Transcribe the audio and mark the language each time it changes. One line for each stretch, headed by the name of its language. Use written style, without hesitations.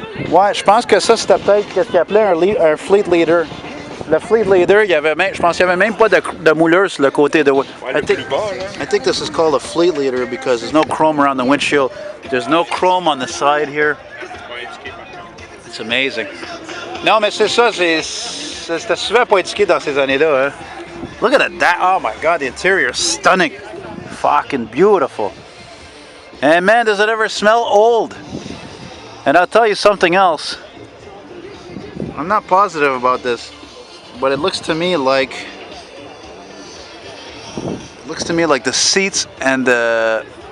French: Ouais, je pense que ça, c'était peut-être ce qu'ils appelaient un fleet leader. Le fleet leader, je pense qu'il n'y avait même pas de mouleur sur le côté de...
English: I think this is called a fleet leader because there's no chrome around the windshield. There's no chrome on the side here. It's amazing.
French: Non, mais c'est ça, c'était souvent pas étiqueté dans ces années-là. Hein?
English: Look at that. Oh my God, the interior is stunning. Fucking beautiful. And man, does it ever smell old? And I'll tell you something else. I'm not positive about this, but it looks to me like the seats and the...